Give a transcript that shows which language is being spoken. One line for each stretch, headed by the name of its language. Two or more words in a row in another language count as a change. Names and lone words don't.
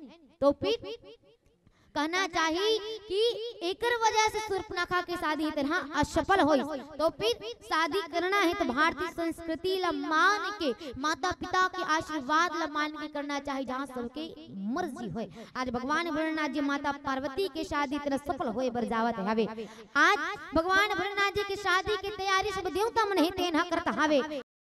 Chhattisgarhi: तो फिर कहना चाहिए कि एकर वजह से शूर्पणखा की शादी तरह असफल हुई। तो फिर शादी करना है तो भारतीय संस्कृति ला मान के माता पिता के आशीर्वाद ला मान के करना चाहिए जहाँ सबके मर्जी होए। आज भगवान भोलेनाथ जी माता पार्वती के शादी तरह सफल होए बर जावत हवे। आज भगवान भोलेनाथ जी की शादी की तैयारी सब देवता मन ही तेन करता हवे।